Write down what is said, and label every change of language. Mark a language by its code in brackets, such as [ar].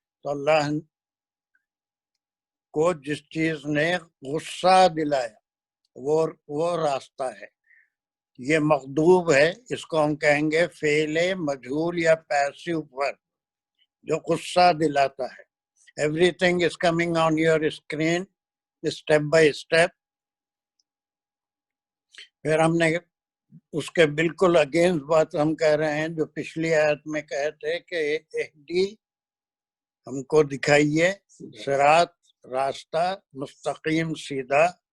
[ur] تو اللہ کو جس چیز نے غصہ دلایا وہ راستہ ہے. یہ مغضوب ہے، اس کو ہم کہیں گے فعل مجہول یا پیسو ورب جو غصہ دلاتا ہے. [en] Everything is coming on your screen step by step. [ur] پھر ہم نے اس کے بالکل اگینسٹ بات ہم کہہ رہے ہیں جو پچھلی آیت میں کہے تھے کہ اہدی ہم کو دکھائیے صراط راستہ مستقیم سیدھا.